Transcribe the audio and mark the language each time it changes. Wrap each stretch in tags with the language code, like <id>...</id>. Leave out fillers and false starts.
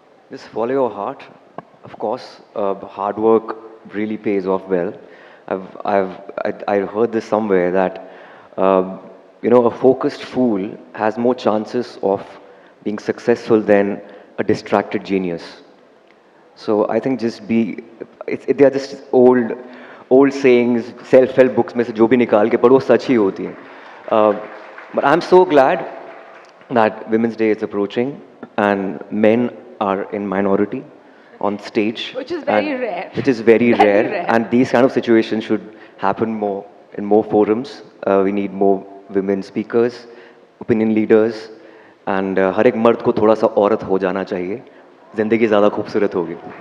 <en>Just follow your heart. Of course, hard work really pays off well. I heard this somewhere that a focused fool has more chances of being successful than a distracted genius. So I think they are just old sayings, self-help books</en> <hi>में से जो भी निकाल के पढ़ो सच ही होती हैं.</hi> <en>But I'm so glad that Women's Day is approaching and men are in minority on stage. Which is very rare. Which is very, Very rare. rare. And these kind of situations should happen more in more forums. We need more women speakers, opinion leaders, and</en> <hi>हर एक मर्द को थोड़ा सा औरत हो जाना चाहिए. जिंदगी ज़्यादा खूबसूरत होगी.</hi>